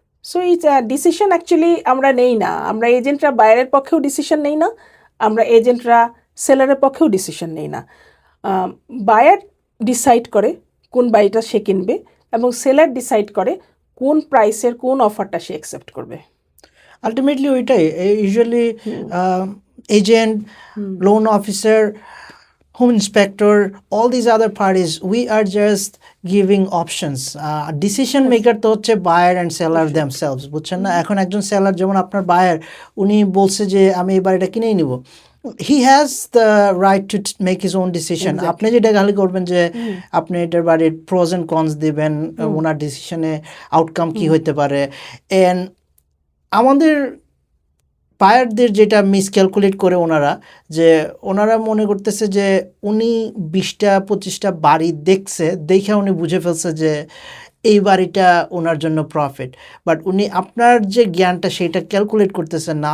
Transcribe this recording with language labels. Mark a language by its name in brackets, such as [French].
[Bangla] So এই decision actually আমরা নেই না, আমরা এজেন্টরা বায়ারের পক্ষেও ডিসিশন নেই না, আমরা এজেন্টরা সেলারের পক্ষেও ডিসিশন নেই না। বায়ার ডিসাইড করে কোন বাড়িটা সে কিনবে, এবং সেলার ডিসাইড করে কোন প্রাইসের কোন অফারটা সে অ্যাকসেপ্ট করবে। [English] ultimately [Bangla] ওইটাই [English] Usually agent, loan officer, home inspector, all these other parties, we are just giving options. Decision maker [Bangla] তো হচ্ছে [English] buyer and seller themselves, [Bangla] বুঝছেন না? এখন একজন সেলার যেমন আপনার বায়ার, উনি বলছে যে আমি এই বাড়িটা কিনেই নিব, [English] he has the right to make his own decision. [Bangla] আপনি যেটা খালি করবেন যে আপনি এটার বাড়ির [English] pros and cons [Bangla] দিবেন, ওনার ডিসিশনে আউটকাম কি হইতে পারে। এন্ড আমাদের বায়ারদের যেটা মিসক্যালকুলেট করে ওনারা, যে ওনারা মনে করতেছে যে উনি 20টা 25টা বাড়ি দেখছে, দেখে উনি বুঝে ফেলছে যে এই বাড়িটা ওনার জন্য প্রফিট, বাট উনি আপনার যে জ্ঞানটা সেটা ক্যালকুলেট করতেছেন না।